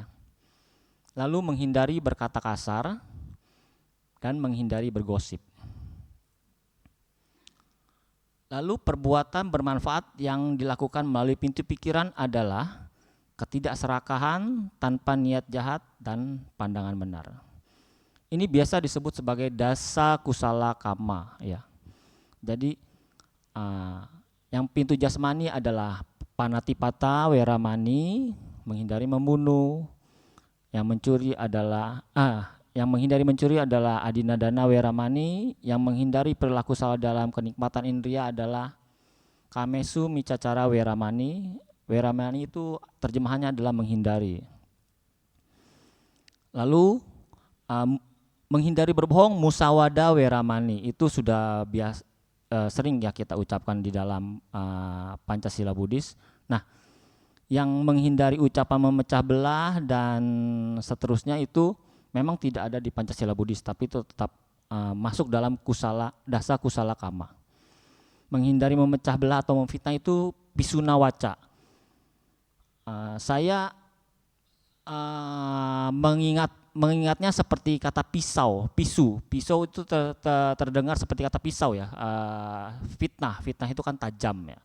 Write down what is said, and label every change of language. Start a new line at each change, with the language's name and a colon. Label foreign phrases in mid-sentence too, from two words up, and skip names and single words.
Indonesian: Lalu menghindari berkata kasar dan menghindari bergosip. Lalu perbuatan bermanfaat yang dilakukan melalui pintu pikiran adalah ketidakserakahan tanpa niat jahat dan pandangan benar. Ini biasa disebut sebagai
Pali: dasa kusala kama
Indonesian: ya. Jadi yang pintu jasmani adalah
Pali: panatipata weramani,
Indonesian: menghindari membunuh. Yang menghindari mencuri adalah
Pali: adinadana weramani.
Indonesian: Yang menghindari perilaku salah dalam kenikmatan indria adalah
Pali: kamesu micacara weramani.
Indonesian: Weramani itu terjemahannya adalah menghindari. Lalu menghindari berbohong
Pali: musawada weramani,
Indonesian: itu sudah sering ya kita ucapkan di dalam Pancasila Buddhis. Nah, yang menghindari ucapan memecah belah dan seterusnya itu memang tidak ada di Pancasila Buddhis, tapi itu tetap masuk dalam
Pali: dasa kusala kama.
Indonesian: Menghindari memecah belah atau memfitnah itu
Pali: pisuna waca.
Indonesian: Saya mengingatnya seperti kata pisu itu terdengar seperti kata pisau ya. Fitnah itu kan tajam ya.